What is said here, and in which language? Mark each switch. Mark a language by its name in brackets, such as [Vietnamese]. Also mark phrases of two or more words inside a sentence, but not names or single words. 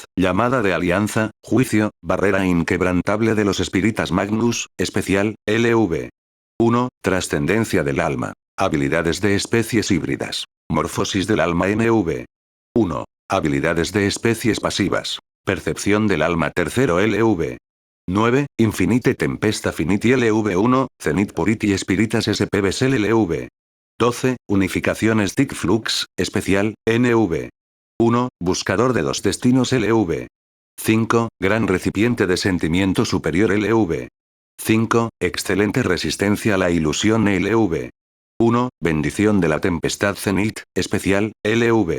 [Spanish] Llamada de alianza, juicio, barrera inquebrantable de los espíritas magnus, especial, LV. 1. Trascendencia del alma. Habilidades de especies híbridas. Morfosis del alma NV. 1. Habilidades de especies pasivas. Percepción del alma tercero LV. 9. Infinite Tempesta Finiti LV1, Zenith Purity Spiritas SPVSL LV. 12. Unificación Stick Flux, especial, NV. 1. Buscador de dos destinos LV. 5. Gran recipiente de sentimiento superior LV. 5. Excelente resistencia a la ilusión LV. 1. Bendición de la tempestad Zenith, especial, LV.